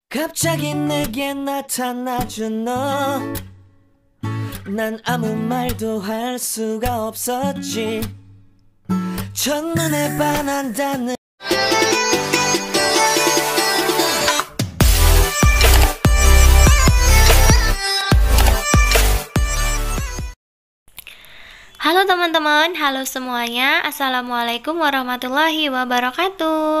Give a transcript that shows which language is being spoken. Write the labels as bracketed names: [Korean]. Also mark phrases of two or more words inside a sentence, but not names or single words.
[Korean] 갑자기 내게 나타나준 너, 난 아무 말도 할 수가 없었지. 첫눈에 반한다는 [Indonesian] Halo teman-teman, halo semuanya. [Arabic] السلام عليكم ورحمة الله وبركاته.